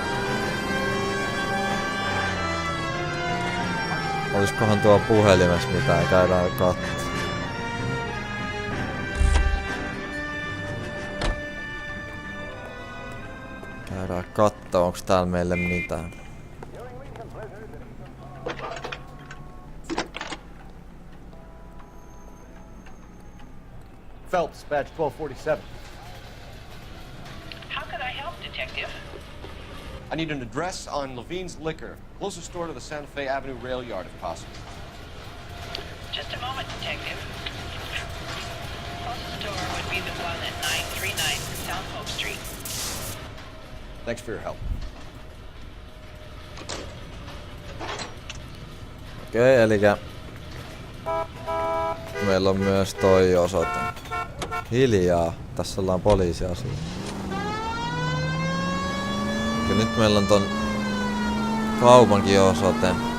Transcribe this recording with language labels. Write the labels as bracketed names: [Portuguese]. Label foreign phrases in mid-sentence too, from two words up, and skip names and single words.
[Finnish] Olisikohan tuo puhelimessa mitään, käydään katsoa. Käydään katsoa, onks täällä meille mitään. [English] Phelps, badge 1247. How could I help, Detective? I need an address on Levine's Liquor. Closest store to the Santa Fe Avenue rail yard, if possible. Just a moment, Detective. Closest store would be the one at 939 South Hope Street. Thanks for your help. [Finnish] Okei, elikkä meillä on myös toi osoite. Hiljaa, tässä ollaan poliisiasia. Ja nyt meillä on ton kaupankin osoite.